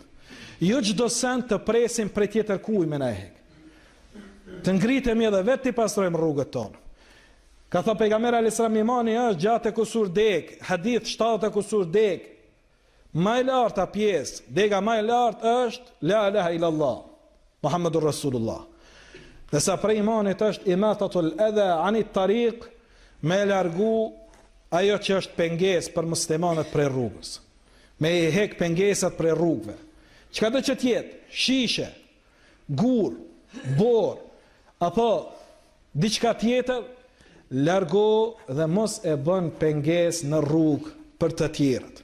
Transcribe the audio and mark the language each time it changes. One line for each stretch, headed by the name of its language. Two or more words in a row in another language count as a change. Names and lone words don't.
Albanian: Jo çdo send të presim prej tjetër kuj me na hek. Të ngritemi edhe vetë të pastrojmë rrugët tonë. Ka thënë pejgamberi
Arabic: عليه السلام,
Albanian: imani është gjatë e kusur dek, hadith 70 e kusur dek. Më e larta pjesë, dega më e lartë është
Arabic: لا إله إلا الله، محمد رسول الله.
Albanian: Dhe sa prej imanit është
Arabic: إماطة الأذى عن الطريق,
Albanian: me largu ajo që është pengesë për muslimanët prej rrugës. Me i hek pengesat prej rrugëve. Çka do që tjetë, shishe, gur, bor, apo diçka tjetër, largo dhe mos e bën pengesë në rrugë për të tjerët.